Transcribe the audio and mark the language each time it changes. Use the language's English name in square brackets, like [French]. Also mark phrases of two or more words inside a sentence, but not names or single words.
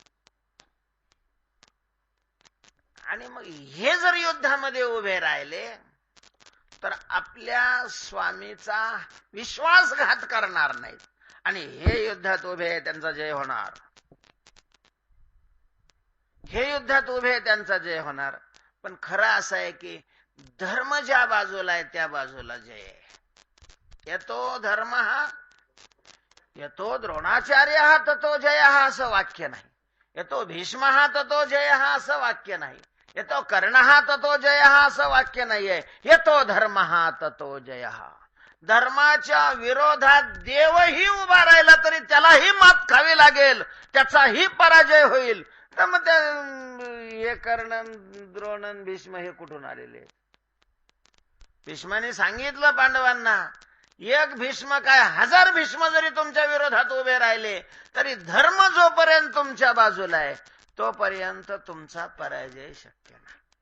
[Marathi] आणि मग हे जर युद्धामध्ये उभे राहिले तर आपल्या स्वामीचा विश्वासघात करणार नाहीत आणि हे युद्धात उभे त्यांचा जय होणार. हे युद्धात उभे त्यांचा जय होणार. पण खरं असं आहे की धर्म ज्या बाजूला आहे त्या बाजूला जय आहे. [Sanskrit] यतो धर्म हा यतो द्रोणाचार्य हा ततो जय हा [Marathi] असं वाक्य नाही. [Sanskrit] यतो भीष्म हा ततो जय हा [Marathi] असं वाक्य नाही. [Sanskrit] यतो कर्ण हा ततो जय हा [Marathi] असं वाक्य नाहीये. [Sanskrit] यतो धर्म हा ततो जय हा. [Marathi] धर्माच्या विरोधात देवही उभा राहिला तरी त्यालाही मात खावी लागेल, त्याचाही पराजय होईल. तर मग हे कर्ण, द्रोण, भीष्म हे कुठून आलेले? भीष्माने सांगितलं पांडवांना, एक भीष्म काय 1000 भीष्म जरी तुमच्या विरोधात उभे राहिले तरी धर्म जोपर्यंत तुमच्या बाजूला आहे तोपर्यंत तुमचा पराजय शक्य नाही.